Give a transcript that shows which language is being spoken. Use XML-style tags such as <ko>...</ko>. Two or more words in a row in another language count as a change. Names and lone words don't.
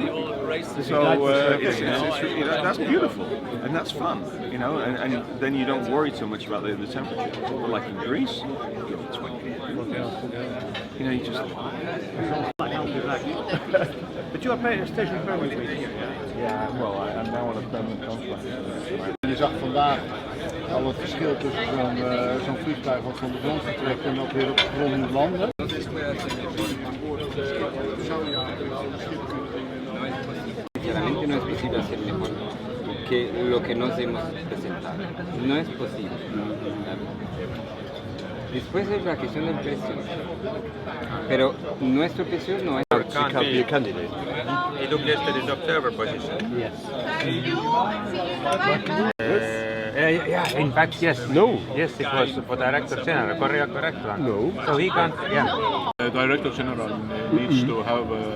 <en>So it's you know, that's beautiful and that's fun, you know, and then you don't worry so much about the temperature. But like in Greece, you know, 20 degrees. You know, you just. But you are stationary permanently here, Yeah, well, I'm now on a permanent contract.</en> <nl>Je zag vandaag al het verschil tussen zo'n vliegtuig wat van de grond vertrekt en dat weer op de grond moet landen.</nl> <es>Sinceramente no es posible hacer mejor que lo que nos hemos presentado. No es posible. Después es la cuestión del precio. Pero nuestro precio no es...</es> <en>You can't be a candidate. He looked yesterday's observer position. Yes. yeah, in fact, yes. No. Yes, it was for Director General, correct one. No. So he can't, yeah. Director General needs to have</en>